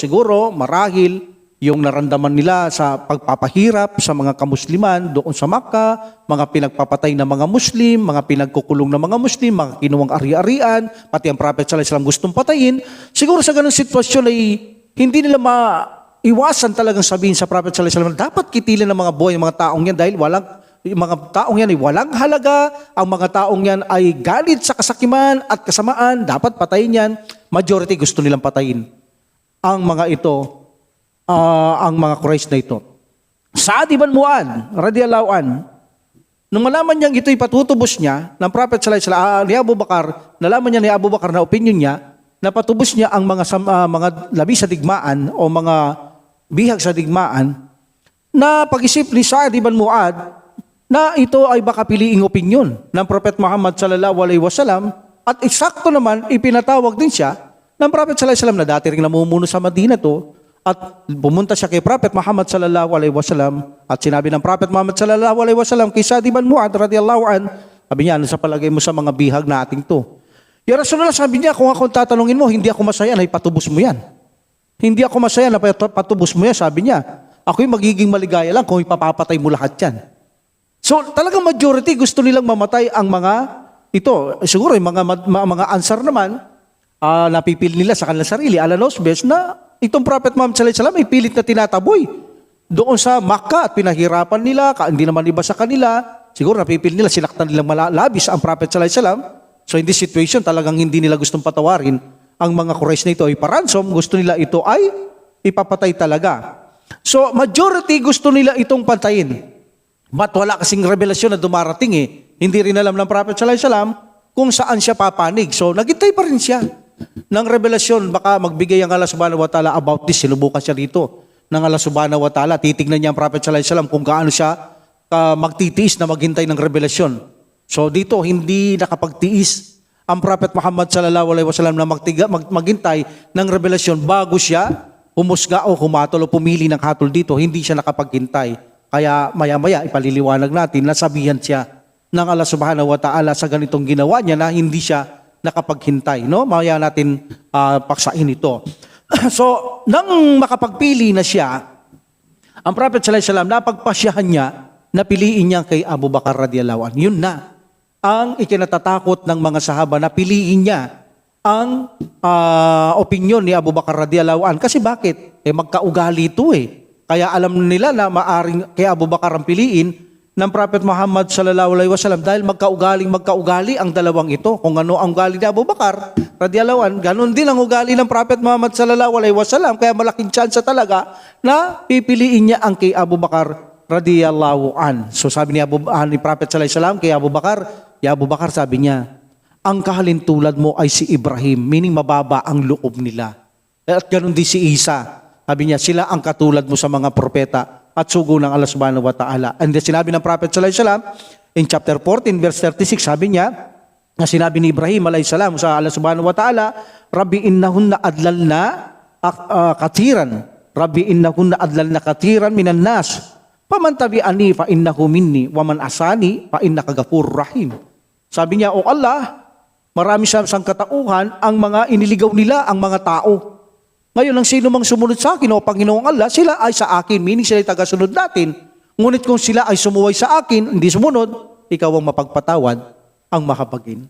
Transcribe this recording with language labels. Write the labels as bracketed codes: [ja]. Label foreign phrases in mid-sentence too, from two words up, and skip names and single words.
[tl] Siguro, marahil, yung naramdaman nila sa pagpapahirap sa mga kamusliman doon sa Makkah, mga pinagpapatay na mga Muslim, mga pinagkukulong na mga Muslim, mga kinuwang ari-arian, pati ang Prophet [ar] صلى الله عليه وسلم [tl] gustong patayin. Siguro sa ganung sitwasyon ay hindi nila maiwasan talagang sabihin sa Prophet [ar] صلى الله عليه وسلم, [tl] dapat kitilin ng mga buhay, mga taong yan dahil yung mga taong yan ay walang halaga, ang mga taong yan ay galit sa kasakiman at kasamaan, dapat patayin yan. Majority gusto nilang patayin ang mga ito, ang mga Quraysh na ito. [ar] Sa'ad ibn Mu'adh رضي الله عن, [tl] nung malaman niyang ito'y patutubos niya ng Prophet [ar] صلى الله عليه وسلم, [tl] ni Abu Bakar, nalaman niya ni Abu Bakar na opinion niya na patubos niya ang mga labi sa digmaan o mga bihag sa digmaan, na pag-isip ni Sa'ad ibn Mu'adh na ito ay baka piliing opinion ng Prophet Muhammad [ar] صلى الله عليه وسلم [tl] at eksakto naman ipinatawag din siya ng Prophet [ar] صلى الله عليه وسلم [tl] na dati ring namumuno sa Madina to. At pumunta siya kay Prophet Muhammad [ar] صلى الله عليه وسلم [tl] at sinabi ng Prophet Muhammad [ar] صلى الله عليه وسلم [tl] kay Sa'ad ibn Mu'adh [ar] رضي الله عن, [tl] sabi niya, ano sa palagay mo sa mga bihag nating to? [ar] يا رسول الله, [tl] sabi niya, kung ako tatanungin mo, hindi ako masaya na ipatubos mo yan. Hindi ako masaya na patubos mo yan, sabi niya. Ako'y magiging maligaya lang kung ipapapatay mo lahat yan. So talagang majority gusto nilang mamatay ang mga ito. Siguro yung mga answer naman, napipili nila sa kanilang sarili, alanos best na itong Prophet Muhammad [ar] صلى الله عليه وسلم [tl] ay pilit na tinataboy doon sa Makkah at pinahirapan nila, hindi naman iba sa kanila. Siguro napipili nila, sinaktan nilang malabis ang Prophet [ar] صلى الله عليه وسلم. [en] So in this situation, [tl] talagang hindi nila gustong patawarin ang mga Quraysh na ito ay paransom, gusto nila ito ay ipapatay talaga. So majority gusto nila itong patayin. But wala kasing revelasyon na dumarating eh. Hindi rin alam ng Prophet [ar] صلى الله عليه وسلم [tl] kung saan siya papanig. So naghintay pa rin siya ng revelasyon, baka magbigay ang Allah [ar] سبحانه وتعالى [tl] about this. Sinubukan siya dito ng Allah [ar] سبحانه وتعالى. [tl] Titignan niya ang Prophet [ar] صلى الله عليه وسلم [tl] kung gaano siya magtitiis na maghintay ng revelasyon. So dito, hindi nakapagtiis ang Prophet Muhammad [ar] صلى الله عليه وسلم [tl] na maghintay ng revelasyon bago siya humusga o humatol o pumili ng hatol dito. Hindi siya nakapaghintay. Kaya maya-maya ipaliliwanag natin na sabihan siya ng Allah [ar] سبحانه وتعالى [tl] sa ganitong ginawa niya na hindi siya nakapaghintay, no? Maya natin paksain ito. So, nang makapagpili na siya, ang Prophet [ar] صلى الله عليه وسلم, [tl] napagpasyahan niya na piliin niya kay Abu Bakar [ar] رضي الله عنه. [tl] Yun na ang ikinatatakot ng mga sahaba, na piliin niya ang opinion ni Abu Bakar [ar] رضي الله عنه. [tl] Kasi bakit? Magkaugali ito eh. Kaya alam nila na maaring kay Abu Bakar ang piliin ng Prophet Muhammad [ar] صلى الله عليه وسلم [tl] dahil magkaugali ang dalawang ito. Kung ano ang ugali ni Abu Bakar [ar] رضي الله عنه, [tl] ganun din ang ugali ng Prophet Muhammad [ar] صلى الله عليه وسلم. [tl] Kaya malaking tsansa talaga na pipiliin niya ang kay Abu Bakar [ar] رضي الله عنه. [tl] So sabi ni Prophet [ar] صلى الله عليه وسلم [tl] kay Abu Bakar, ya Abu Bakar, sabi niya, ang kahalintulad mo ay si Ibrahim, meaning mababa ang loob nila. At ganun din si Isa. Sabi niya, sila ang katulad mo sa mga propeta at sugo ng Allah [ar] سبحانه وتعالى. [tl] And then sinabi ng Prophet [ar] صلى الله عليه وسلم [en] in chapter 14 verse 36, [tl] sabi niya, na sinabi ni Ibrahim [ar] عليه السلام [tl] sa Allah [ar] سبحانه وتعالى, رب إنهن أضللنا كثيرا رب إنهن أضللنا كثيرا من الناس فمن تبعني فإنه مني ومن عصاني فإنك غفور رحيم. [tl] Sabi niya, O Allah, marami sa sangkatauhan ang mga iniligaw nila ang mga tao. Ngayon, ang sino mang sumunod sa akin, O Panginoong Allah, sila ay sa akin, meaning sila ay tagasunod natin. Ngunit kung sila ay sumuway sa akin, hindi sumunod, ikaw ang mapagpatawad, ang mahabagin.